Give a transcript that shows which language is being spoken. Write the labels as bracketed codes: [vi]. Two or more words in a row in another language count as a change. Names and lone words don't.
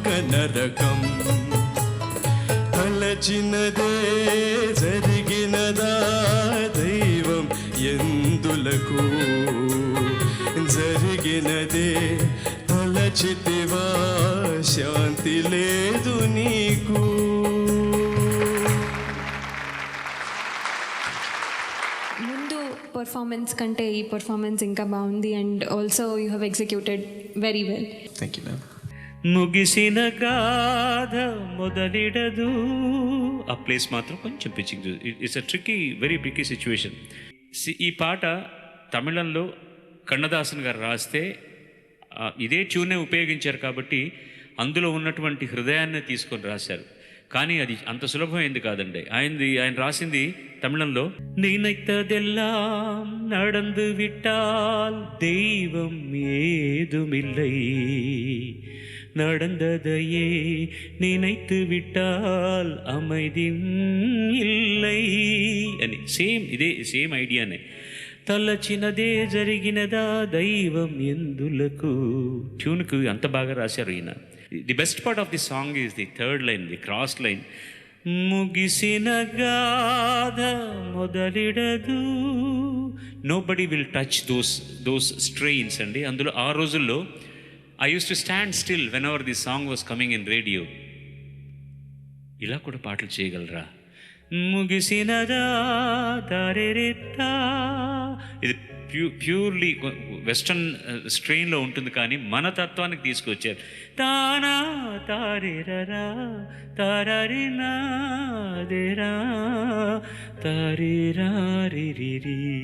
[te] నరకం తలచినదే జరిగినదా దైవం ఎందులకు జరిగినదే తలచితివా శాంతి లేదు నీకు. ముందు పర్ఫార్మెన్స్ కంటే ఈ పర్ఫార్మెన్స్ ఇంకా బాగుంది [en] and also you have executed very well. thank you ma'am. [te] ముగిసిన గాథ మొదలిడదు. ఆ ప్లేస్ మాత్రం కొంచెం పిచ్చింగ్. [en] it's a tricky, very tricky situation. [te] ఈ పాట తమిళంలో కన్నదాసన్ గారు రాస్తే ఇదే ట్యూనే ఉపయోగించారు కాబట్టి అందులో ఉన్నటువంటి హృదయాన్ని తీసుకొని రాశారు. కానీ అది అంత సులభమైంది కాదండి. ఆయన రాసింది తమిళంలో [ta] నిனைத்ததெல்லாம் நடந்து விட்டால் தெய்வம் ஏதுமில்லை, நடந்ததையே நினைத்து விட்டால் அமைதி இல்லை [te] అని సేమ్ ఐడియానే. తలచినదే జరిగినదా దైవం ఎందులకు. ట్యూన్కు అంత బాగా రాశారు ఈయన. [en] the best part of the song is the third line, the cross line. [te] ముగిసిన గాథ మొదలిడదు. [en] nobody will touch those strains అండి. [te] అందులో ఆ రోజుల్లో [en] I used to stand still whenever the song was coming in radio. [te] ఇలా కూడా పాటలు చేయగలరా? ముగిసినదా దారెరెత్తా. ఇది [en] purely western strain [te] ఉంటుంది కానీ మన తత్వానికి తీసుకొచ్చారు. తానా తారేరరా తారారినా దేరా తారేరారిరి.